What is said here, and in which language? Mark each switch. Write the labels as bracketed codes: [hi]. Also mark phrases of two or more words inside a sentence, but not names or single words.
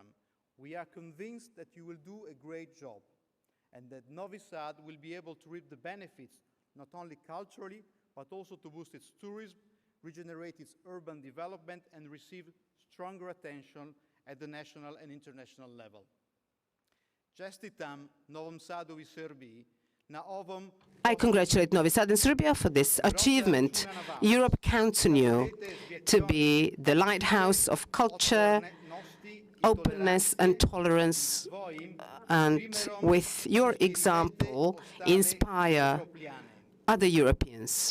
[en] We are convinced that you will do a great job and that Novi Sad will be able to reap the benefits not only culturally, but also to boost its tourism, regenerate its urban development, and receive stronger attention at the national and international level. [sr] Čestitam Novom Sadu I Srbiji na ovom. [en] I congratulate Novi Sad and Serbia for this achievement. Europe counts on you to be the lighthouse of culture, openness and tolerance, and with your example, inspire other Europeans.